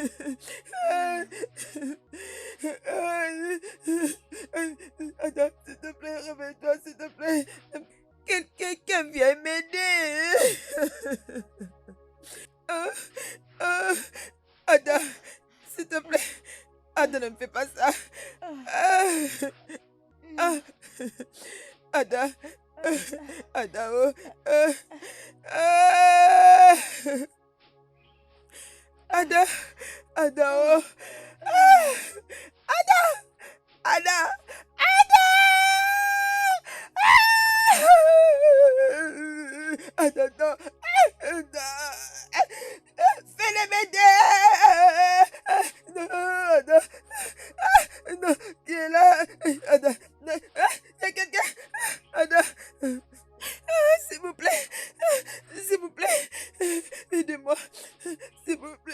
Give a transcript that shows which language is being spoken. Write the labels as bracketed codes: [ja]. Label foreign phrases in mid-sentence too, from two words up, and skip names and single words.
[fr] Ada, s'il te plaît, réveille-toi, s'il te plaît. Quelqu'un vient m'aider. Ada, s'il te plaît. Ada, ne me fais pas ça. Ada. Ada, oh. Ada. Ada, oh. Ada. Ada. Ada. Ada, non. Ada. Fais-le m'aider. Non, Ada. Non, qui est là? Ada. Il y a quelqu'un. Ada. S'il vous plaît. S'il vous plaît. Aidez-moi. S'il vous plaît.